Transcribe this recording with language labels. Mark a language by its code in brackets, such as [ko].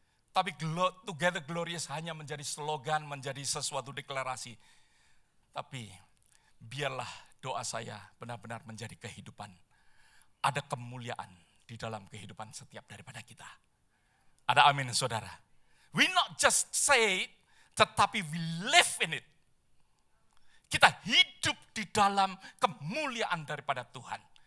[id] Tapi [en] together glorious [id] hanya menjadi slogan, menjadi sesuatu deklarasi. Tapi biarlah doa saya benar-benar menjadi kehidupan. Ada kemuliaan di dalam kehidupan setiap daripada kita. Ada amin saudara. [en] We not just say it, tetapi we live in it. [id] Kita hidup di dalam kemuliaan daripada Tuhan.